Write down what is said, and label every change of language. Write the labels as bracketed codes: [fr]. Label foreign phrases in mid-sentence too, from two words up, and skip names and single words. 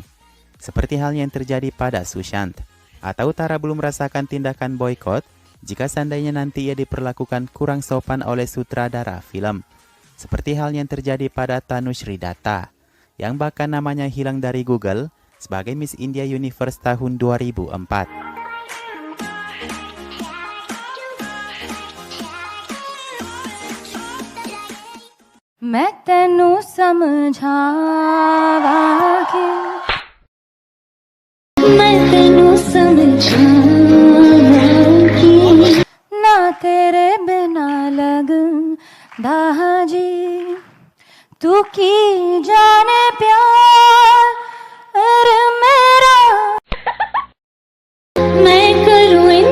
[id] Seperti halnya yang terjadi pada Sushant. Atau Tara belum merasakan tindakan boykot jika seandainya nanti ia diperlakukan kurang sopan oleh sutradara film. Seperti halnya yang terjadi pada Tanushri Datta, yang bahkan namanya hilang dari Google sebagai Miss India Universe tahun 2004. [pa] ਮੈਂ ਤੈਨੂੰ ਸਮਝਾਵਾਂਗੀ ਮੈਂ ਤੈਨੂੰ ਸਮਝਾਵਾਂਗੀ ਨਾ ਤੇਰੇ ਬਿਨਾ ਲੱਗਦਾ ਜੀ ਤੂੰ ਕੀ ਜਾਣੇ ਪਿਆਰ ਮੇਰਾ ਮੈਂ ਕਰੂੰ